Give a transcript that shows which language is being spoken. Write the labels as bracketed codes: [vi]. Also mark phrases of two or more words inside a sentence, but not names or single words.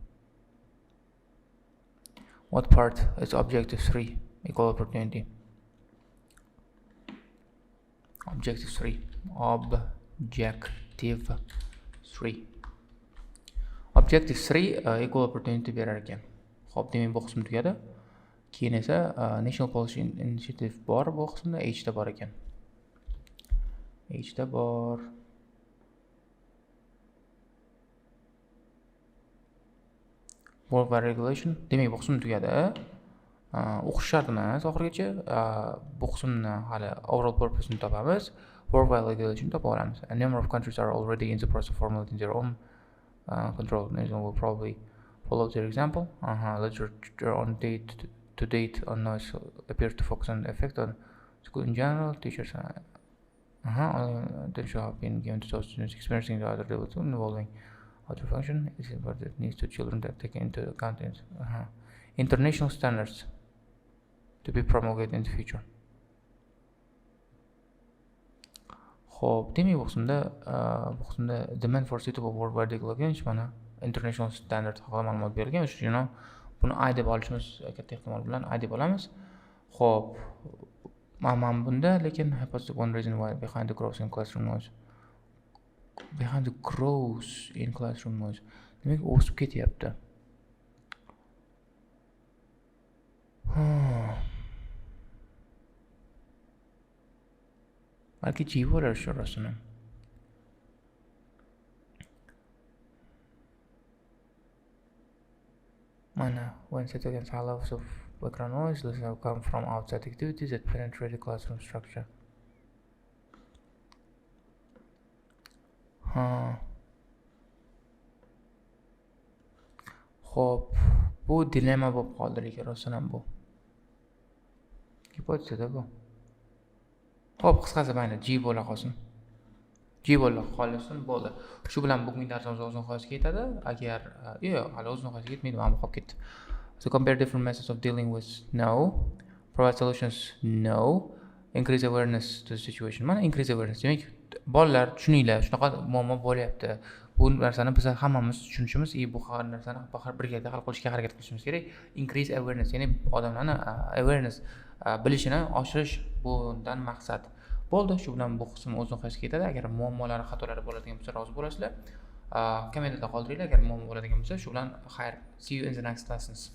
[en] What part is objective 3? Equal opportunity. Objective 3. Objective 3 equal opportunity [uz] berar ekan. Xo'p, demak bu qism tugadi. Keyin esa [en] National Policy Initiative [uz] bor, bu qismda H da bor ekan. H da bor. [en] Worldwide Regulation. [uz] Demak bu qism tugadi. O'qish shart emas oxirigacha. Bu qismni hali [en] overall purpose [uz] ni topamiz. [en] Worldwide Regulation [uz] topa olamiz. [en] A number of countries are already in the process of formulating their own control. New Zealand will probably follow their example. Literature on date on noise appears to focus on the effect on school in general. Teachers attention have been given to those students experiencing the other levels involving other function. This is what it needs to children that take into account international standards to be promulgated in the future. [uz] Xo'p, demak bu qismda [en] demand for suitable worldwide regulation [uz] mana [en] international standard [uz] haqida ma'lumot berilgan. Shuning buni I deb olishimiz katta ehtimol bilan I deb olamiz. Xo'p, mana bunda lekin [en] hypothesis one reason why behind the growth in classroom noise. [uz] Demak o'sib ketyapti. Balki G bo'lar shu rostini. Mana, [en] when set against high levels of background noise, this have come from outside activities that penetrate the classroom structure. [uz] Xo'p, bu dilemma bo'lib qoldi lekin rostdan ham bu. Hipotezada bu. Xo'p, qisqasi mayli G bo'la qolsin. G bo'la qolsin, bo'ldi. Shu bilan bugungi darsimiz o'z nihoyasiga yetadi. Agar hali o'z nihoyasiga yetmaydi, mana bu qolib ketdi. [en] So compare different methods of dealing with no, provide solutions no, increase awareness to the situation. Mana increase awareness. [uz] Demak, bolalar tushuninglar, shunaqa muammo bo'lyapti. Bu narsani biz hammamiz tushunishimiz, bu narsani birgalikda hal qilishga harakat qilishimiz kerak. [en] Increase awareness, [uz] ya'ni odamlarning awareness bilishini oshirish bundan maqsad. Bo'ldi, shu bilan bu qism o'z nihoyasiga yetadi. Agar muammolari, xatolari bo'ladigan bo'lsa, rozi bo'lasizlar. Kommentarda qoldiringlar. Agar muammo bo'ladigan bo'lsa, shu bilan xayr. [en] See you in the next lessons.